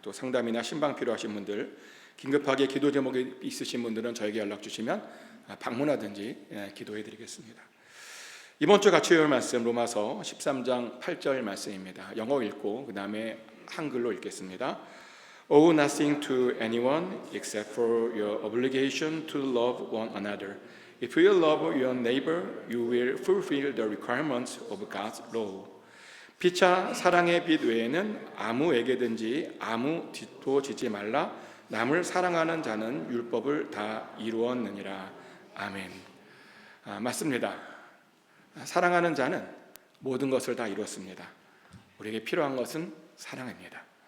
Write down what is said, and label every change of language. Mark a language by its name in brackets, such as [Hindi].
[Korean] 또 상담이나 신방 필요하신 분들, 긴급하게 기도 제목이 있으신 분들은 저에게 연락 주시면 방문하든지 기도해 드리겠습니다. 이번 주 같이 배울 말씀 로마서 13장 8절 말씀입니다. 영어 읽고 그 다음에 한글로 읽겠습니다. [English] Owe nothing to anyone except for your obligation to love one another. If you love your neighbor, you will fulfill the requirements of God's law. [Korean] 피차 사랑의 빛 외에는 아무에게든지 아무 뒷도 지지 말라. 남을 사랑하는 자는 율법을 다 이루었느니라. 아멘. 맞습니다. 사랑하는 자는 모든 것을 다 이루었습니다. 우리에게 필요한 것은 사랑입니다.